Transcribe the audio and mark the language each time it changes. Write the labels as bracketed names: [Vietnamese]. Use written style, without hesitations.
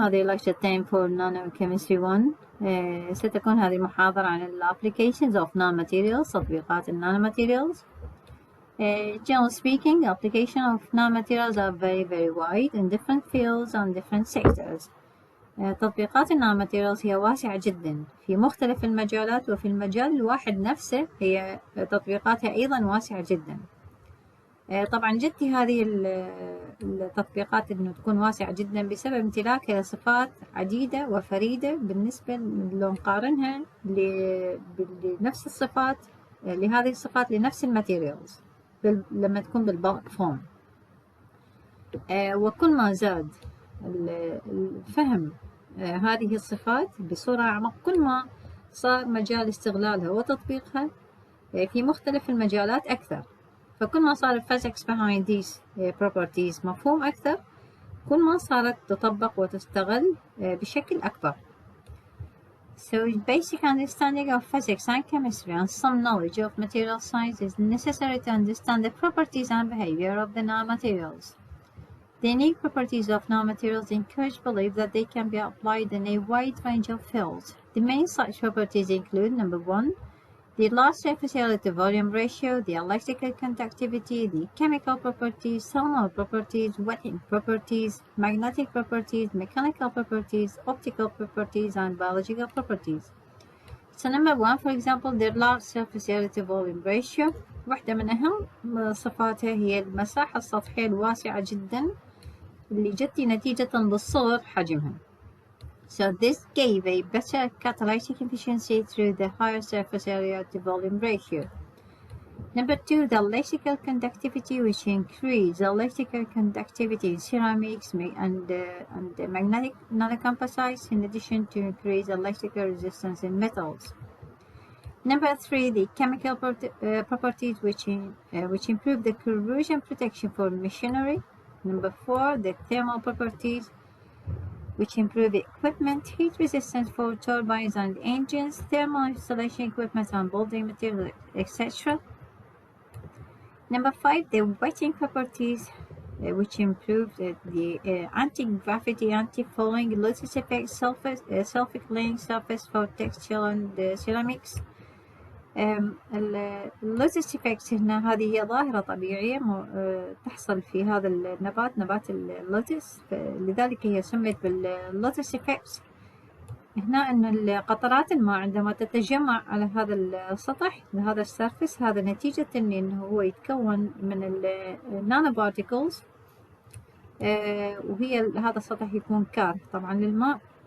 [Arabic] هذه [English] lecture 10 for Nanochemistry 1. [Arabic] ستكون هذه المحاضرة عن ال [English] applications of nanomaterials، [Arabic] تطبيقات nanomaterials. [English] Generally speaking, application of nanomaterials are very wide in different fields and different sectors. [Arabic] تطبيقات النانوماتيريالز هي واسعة جدا في مختلف المجالات، وفي المجال الواحد نفسه هي تطبيقاتها أيضا واسعة جدا. طبعا جدتي هذه التطبيقات انه تكون واسعة جدا بسبب امتلاكها لصفات عديدة وفريدة بالنسبة لو نقارنها لنفس الصفات لهذه الصفات لنفس الماتيريالز لما تكون بالبالك فورم. وكل ما زاد الفهم هذه الصفات بصورة أعمق، كل ما صار مجال استغلالها وتطبيقها في مختلف المجالات أكثر. فكل ما صار [English] physics behind these properties [Arabic] مفهوم أكثر، كل ما صارت تطبق وتستغل بشكل أكبر. [English] So basic understanding of physics and chemistry and some knowledge of material science is necessary to understand the properties and behavior of the nanomaterials. The unique properties of nanomaterials encourage belief that they can be applied in a wide range of fields. The main such properties include: number 1, the large surface area to volume ratio, the electrical conductivity, the chemical properties, thermal properties, wetting properties, magnetic properties, mechanical properties, optical properties, and biological properties. So number 1, for example, the large surface area to volume ratio. [Arabic] واحدة من أهم صفاتها هي المساحة السطحية الواسعة جدا اللي جتي نتيجة للصغر حجمها. [English] So this gave a better catalytic efficiency through the higher surface area to volume ratio. Number 2, the electrical conductivity, which increased the electrical conductivity in ceramics and magnetic nanocomposites, in addition to increase electrical resistance in metals. Number 3, the chemical properties, which improve the corrosion protection for machinery. Number 4, the thermal properties, which improve equipment heat resistance for turbines and engines, thermal installation equipment and building materials, etc. Number 5, the wetting properties, which improve the anti-gravity, anti-fouling, lattice effect, self-cleaning surface for textile and ceramics. [Arabic] اللوتس إفكت هنا هذه هي ظاهرة طبيعية تحصل في هذا النبات، نبات اللوتس، لذلك هي سميت باللوتس إفكت. هنا أن قطرات الماء عندما تتجمع على هذا السطح، هذا السيرفس، هذا نتيجة أنه هو يتكون من النانو بارتيكلز، وهي هذا السطح يكون كار طبعا للماء.